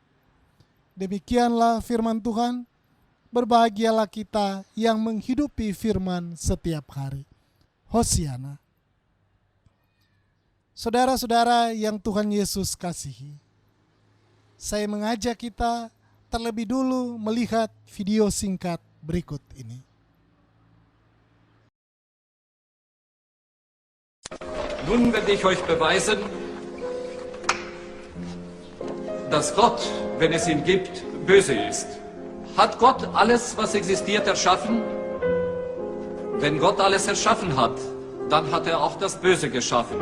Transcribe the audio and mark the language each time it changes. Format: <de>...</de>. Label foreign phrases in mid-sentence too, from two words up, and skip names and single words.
<id>Demikianlah firman Tuhan. Berbahagialah kita yang menghidupi firman setiap hari. Hosiana. Saudara-saudara yang Tuhan Yesus kasihi, saya mengajak kita terlebih dulu melihat video singkat berikut ini.</id> <de>Nun werde ich euch beweisen, dass Gott, wenn es ihn gibt, böse ist. Hat Gott alles, was existiert, erschaffen? Wenn Gott alles erschaffen hat, dann hat er auch das Böse geschaffen.</de>